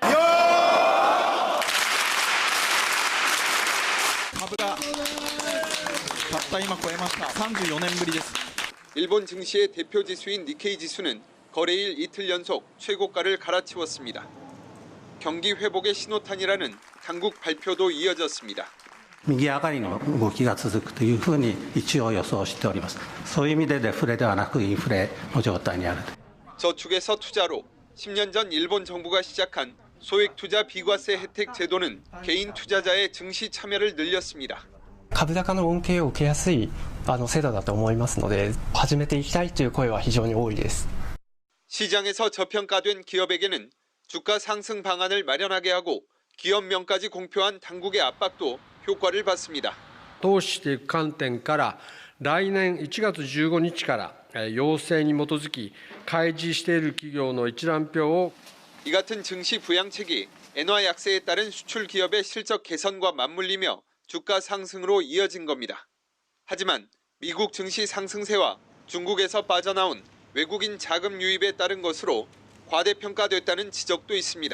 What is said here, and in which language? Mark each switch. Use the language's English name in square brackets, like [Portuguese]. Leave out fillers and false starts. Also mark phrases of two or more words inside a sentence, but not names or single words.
[Korean] 일본 증시의 대표 지수인 니케이 지수는 거래일 이틀 연속 최고가를 갈아치웠습니다. 경기 회복의 신호탄이라는 당국 발표도 이어졌습니다. [Japanese] 右上がりの動きが続くというふうに一応予想しております。そういう意味でデフレではなくインフレの状態にある。 [Korean] 저축에서 투자로 10년 전 일본 정부가 시작한 소액 투자 비과세 혜택 제도는 개인 투자자의 증시 참여를 늘렸습니다. [Japanese] 株高の恩恵を受けやすい制度だと思いますので始めていきたいという声は非常に多いです。 [Korean] 시장에서 저평가된 기업에게는 주가 상승 방안을 마련하게 하고 기업명까지 공표한 당국의 압박도 효과를 봤습니다. [Japanese] 投資していく観点から来年1月15日から要請に基づき開示している企業の一覧表を [Korean] 이 같은 증시 부양책이 엔화 약세에 따른 수출 기업의 실적 개선과 맞물리며 주가 상승으로 이어진 겁니다. 하지만 미국 증시 상승세와 중국에서 빠져나온 외국인 자금 유입에 따른 것으로 과대평가됐다는 지적도 있습니다.